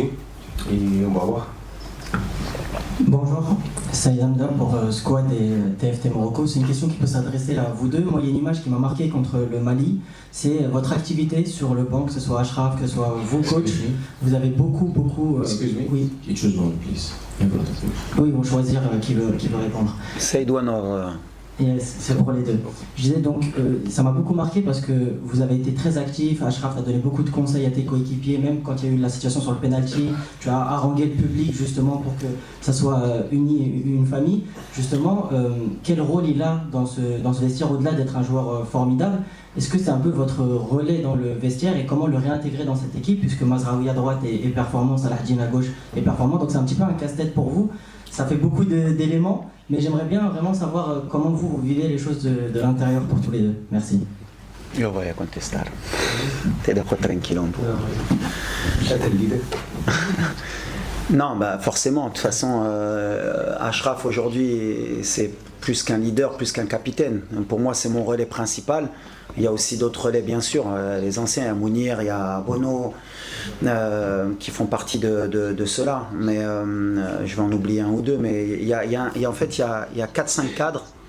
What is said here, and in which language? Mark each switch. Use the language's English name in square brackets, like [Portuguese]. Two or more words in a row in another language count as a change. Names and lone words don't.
[French] Et on va voir. Bonjour, Saïd Hamda pour Squad et TFT Morocco. C'est une question qui peut s'adresser à vous deux. Moi, il y a une image qui m'a marqué contre le Mali. C'est votre activité sur le banc, que ce soit Achraf, que ce soit vous, coach. Vous avez beaucoup... Excuse-moi. Oui. [English] You choose one, please. [French] Oui, ils vont choisir qui veut répondre. [English] Saïd one or... Yes, [French] c'est pour les deux. Je disais donc, ça m'a beaucoup marqué parce que vous avez été très actif. Achraf a donné beaucoup de conseils à tes coéquipiers, même quand il y a eu la situation sur le penalty. Tu as harangué le public justement pour que ça soit uni, une famille. Justement, quel rôle il a dans ce vestiaire au-delà d'être un joueur formidable? Est-ce que c'est un peu votre relais dans le vestiaire et comment le réintégrer dans cette équipe puisque Mazraoui à droite est performant, Salah-Dine à gauche est performant, donc c'est un petit peu un casse-tête pour vous. Ça fait beaucoup d'éléments, mais j'aimerais bien vraiment savoir comment vous vivez les choses de l'intérieur pour tous les deux. Merci. [Italian] Io voglio contestare. [Spanish] Te dejo [Italian] tranquillo un po'. [French] Non, bah forcément, de toute façon, Achraf aujourd'hui, c'est plus qu'un leader, plus qu'un capitaine. Pour moi, c'est mon relais principal. Il y a aussi d'autres relais, bien sûr, les anciens, il y a Mounir, il y a Bono, qui font partie de cela. Mais je vais en oublier un ou deux. Mais en fait, il y a 4-5 cadres.